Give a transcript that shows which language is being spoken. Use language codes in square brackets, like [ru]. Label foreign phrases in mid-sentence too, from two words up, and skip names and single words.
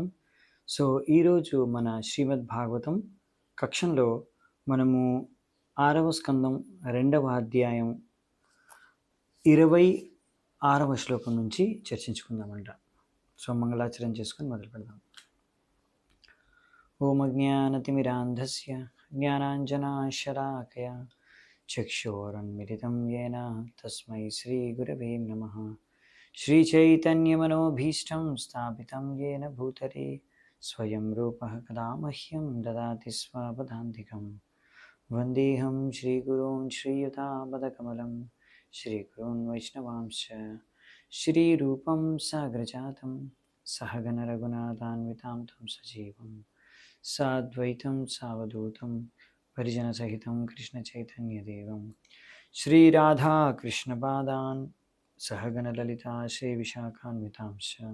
[te] సో ఈరోజు మన శ్రీమద్ భాగవతం కక్షంలో మనము 6వ స్కందం 2వ అధ్యాయం 26వ శ్లోకం నుంచి చర్చించుకుందామంట. సో మంగళాచరణ చేసుకొని మొదలు పెడదాం. [sa] ఓం అజ్ఞానతిమిరాంధస్య జ్ఞానాంజనాశలాకయ చక్షోరన్మిలితం యేన తస్మై శ్రీగురవే నమః. श्रीचैतन्यमनोभीष्टं स्थापितं येन भूतले स्वयं रूपः कदा मह्यं ददाति स्वपदान्तिकं वन्देऽहं श्रीगुरून् श्रीयुतापदकमलं श्रीगुरून् वैष्णवांश्च श्रीरूपं साग्रजातं सहगणरघुनाथान्वितां तं सजीवं साद्वैतं सावधूतं परिजनसहितं कृष्णचैतन्यदेवं श्रीराधाकृष्णपादान् सहगणललिता श्रीविशाखान्वितांश्च